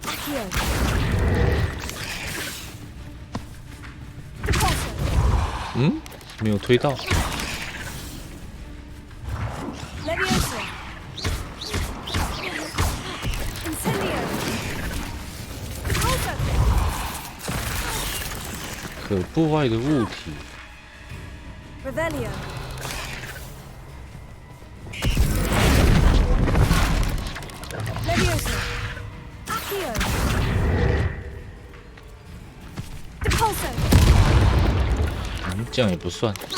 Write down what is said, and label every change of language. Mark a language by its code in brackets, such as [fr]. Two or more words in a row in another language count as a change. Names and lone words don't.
[la] Accio. Depulso. [zh] 嗯，没有推到。 [la] Levioso. Incendio. Depulso. [zh] 可破坏的物体。 [la] Revelio. Levioso. Accio. Depulso. [zh] 嗯，这样也不算。